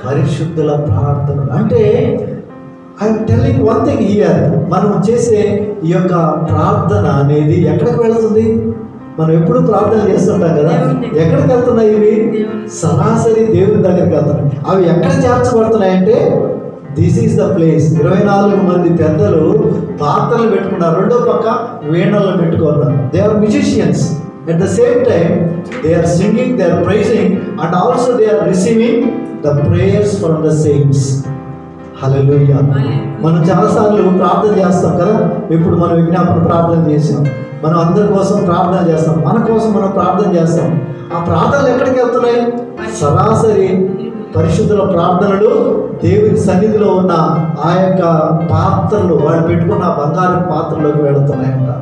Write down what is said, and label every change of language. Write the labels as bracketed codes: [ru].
[te] పరిశుద్ధుల ప్రార్థన అంటే [en] I'm telling one thing here, [te] మనం చేసే ఈ యొక్క ప్రార్థన అనేది ఎక్కడికి వెళ్తుంది? మనం ఎప్పుడు ప్రార్థన చేస్తుంటాం కదా, ఎక్కడికి వెళ్తున్నాయి ఇవి? సరాసరి దేవుని దగ్గరికి వెళ్తున్నాయి. అవి ఎక్కడ చేర్చబడుతున్నాయంటే [en] This is the place. [te] 24 మంది పెద్దలు పాత్రలు పెట్టుకున్నారు, రెండో పక్క వీణలను పెట్టుకున్నారు. [en] They are musicians. At the same time, they are singing, they are praising, and also they are receiving the prayers from the saints. [te] Hallelujah. మనం చాలాసార్లు ప్రార్థన చేస్తాం కదా. ఇప్పుడు మనం విజ్ఞాపన ప్రార్థన చేసాం, మనం అందరి కోసం ప్రార్థన చేస్తాం, మన కోసం మనం ప్రార్థన చేస్తాం. ఆ ప్రార్థనలు ఎక్కడికి వెళ్తున్నాయి? సరాసరి పరిశుద్ధుల ప్రార్థనలు దేవుని సన్నిధిలో ఉన్న ఆ యొక్క పాత్రలు, వాళ్ళు పెట్టుకున్న బంగారు పాత్రలోకి వెళుతున్నాయంట.